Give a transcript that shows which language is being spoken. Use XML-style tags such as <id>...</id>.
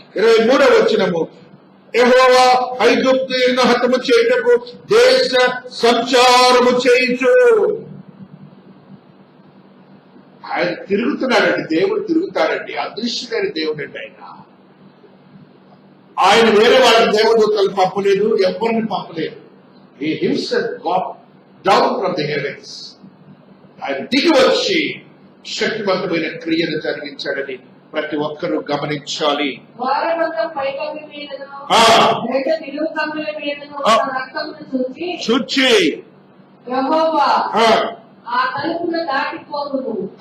<te>23వ వచనము. యెహోవా ఐగుప్తీయులను హతము చేయుటకు దేశ సంచారము చేయించు. ఆయన తిరుగుతున్నాడండి. దేవుడు తిరుగుతాడండి. అదృశ్యమైన దేవుడు అండి ఆయన. ఆయన వేరే వాళ్ళ దేవదూతలు పంపలేదు, ఎవరిని పంపలేదు.</te> <en>He himself got down from the heavens.</en> <te>ఆయన దిగి వచ్చి శక్తివంతమైన క్రియను జరిగించాడని ప్రతి ఒక్కరూ గమనించాలి. ద్వారబంధం పైకప్పు మీదను, రెండు నిలువు కమ్ముల మీదను రక్తమును చూచి యెహోవా ఆ తలుపును దాటిపోవును.</te>